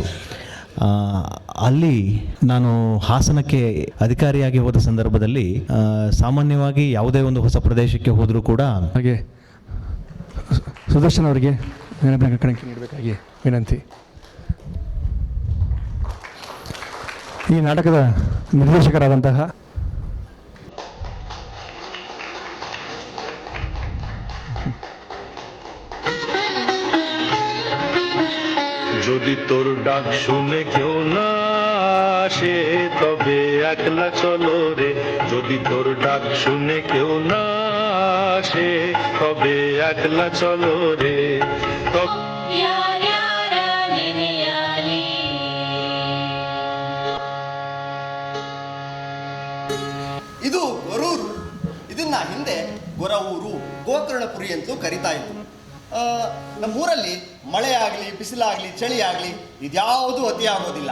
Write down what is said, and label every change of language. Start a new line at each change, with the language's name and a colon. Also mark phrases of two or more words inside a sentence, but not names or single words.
Kannada: ಅಲ್ಲಿ ನಾನು ಹಾಸನಕ್ಕೆ ಅಧಿಕಾರಿಯಾಗಿ ಹೋದ ಸಂದರ್ಭದಲ್ಲಿ ಸಾಮಾನ್ಯವಾಗಿ ಯಾವುದೇ ಒಂದು ಹೊಸ ಪ್ರದೇಶಕ್ಕೆ ಹೋದರೂ ಕೂಡ ಹಾಗೆ ಸುದರ್ಶನ್ ಅವರಿಗೆ ಕಣಕ್ಕೆ ನೀಡಬೇಕಾಗಿ ವಿನಂತಿ. ಈ ನಾಟಕದ ನಿರ್ದೇಶಕರಾದಂತಹ
Bangla: যদি তোর ডাক শুনে কেউ না আসে তবে একলা চলো রে, যদি তোর ডাক শুনে কেউ না আসে তবে একলা চলো রে.
Kannada: ಇದು ಗೊರೂರು. ಇದನ್ನ ಹಿಂದೆ ಗೊರವೂರು, ಗೋಕರ್ಣಪುರಿ ಅಂತಲೂ ಕರಿತಾ ಇತ್ತು. ನಮ್ಮೂರಲ್ಲಿ ಮಳೆ ಆಗಲಿ, ಬಿಸಿಲಾಗಲಿ, ಚಳಿ ಆಗಲಿ ಇದ್ಯಾವುದೂ ಅತಿ ಆಗೋದಿಲ್ಲ.